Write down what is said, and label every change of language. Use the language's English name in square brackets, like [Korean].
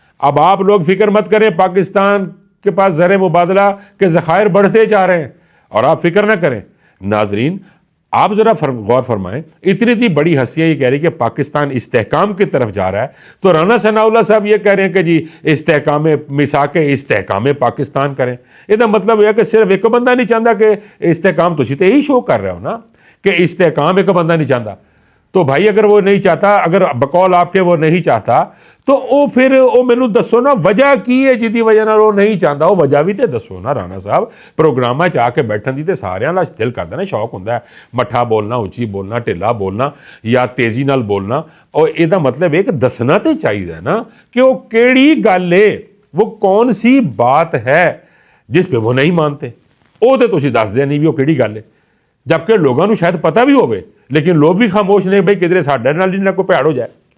[Urdu] اب آپ لوگ فکر مت کریں، پاکستان کے پاس زر مبادلہ کے ذخائر بڑھتے جا رہے ہیں اور آپ فکر نہ کریں۔ ناظرین آپ ذرا غور فرمائیں، اتنی تھی بڑی ہستیاں یہ کہہ رہی کہ پاکستان استحکام کی طرف جا رہا ہے، تو رانا ثناء اللہ صاحب یہ کہہ رہے ہیں کہ جی استحکام میثاق استحکام پاکستان کریں۔ یہ مطلب یہ کہ صرف ایک بندہ نہیں چاہتا کہ استحکام، [Punjabi] تسی تو یہی شو کر رہے ہو نا کہ استحکام ایک بندہ نہیں چاہتا، [Urdu] تو بھائی اگر وہ نہیں چاہتا, [Punjabi] اگر بقول آپ کے وہ نہیں چاہتا, تو وہ پھر وہ مینوں دسو نا وجہ کی ہے جدی وجہ نال وہ نہیں چاہتا, وہ وجہ بھی تے دسو نا رانا صاحب. پروگراماں چ آ کے بیٹھن دی تے ساریاں دا دل کردا نا, شوق ہوندا ہے مٹھا بولنا, اچھی بولنا, ٹھلا بولنا یا تیزی نال بولنا. [Urdu] اور یہ مطلب ہے کہ [Punjabi] دسنا تے چاہیے نا کہ وہ کیڑی گل ہے, [Urdu] وہ کون سی بات ہے جس پہ وہ نہیں مانتے. [Punjabi] وہ تو تسی دس دیا نہیں بھی وہ کیڑی گل ہے, [Urdu] جبکہ لوگوں کو شاید پتہ بھی ہوئے لیکن لوگ بھی خاموش نہیں [Punjabi] بھائی کدھر ساڈے نال نہ کوئی پیڑ ہو جائے.